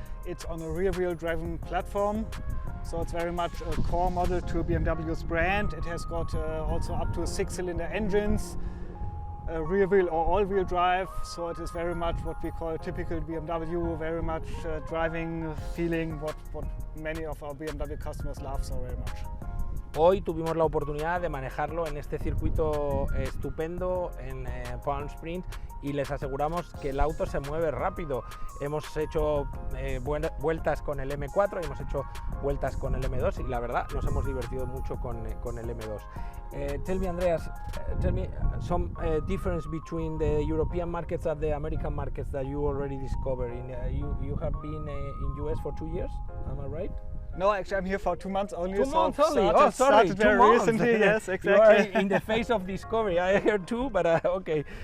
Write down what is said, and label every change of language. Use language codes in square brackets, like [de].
[en] It's on a rear-wheel driven platform, so it's very much a core model to BMW's brand. It has got also up to 6-cylinder engines, rear-wheel or all-wheel drive, so it is very much what we call a typical BMW, very much driving feeling what many of our BMW customers love so very much. [es] Hoy tuvimos la oportunidad de manejarlo en este circuito estupendo en Palm Springs y les aseguramos que el auto se mueve rápido. Hemos hecho vueltas con el M4, hemos hecho vueltas con el M2 y la verdad nos hemos divertido mucho con el M2. [en] Tell me, Andreas, tell me some difference between the European markets and the American markets that you already discovered. You have been in US for 2 years, am I right? No, actually I'm here for 2 months only. 2 months only? Started very 2 months. recently, yes, exactly. You are in the phase of discovery. I heard 2, but okay.